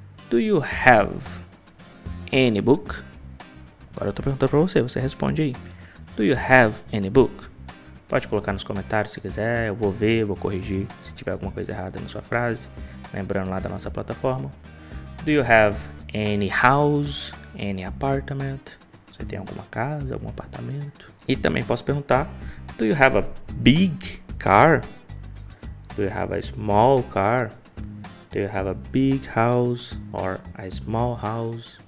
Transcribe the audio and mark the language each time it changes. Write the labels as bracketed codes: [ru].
[en] Do you have any book? [pt] Agora eu estou perguntando para você, você responde aí. [en] Do you have any book? [pt] Pode colocar nos comentários se quiser, eu vou ver, vou corrigir se tiver alguma coisa errada na sua frase. Lembrando lá da nossa plataforma. [en] Do you have any house, any apartment? [pt] Você tem alguma casa, algum apartamento? E também posso perguntar, [en] do you have a big car? Do you have a small car? Do you have a big house or a small house?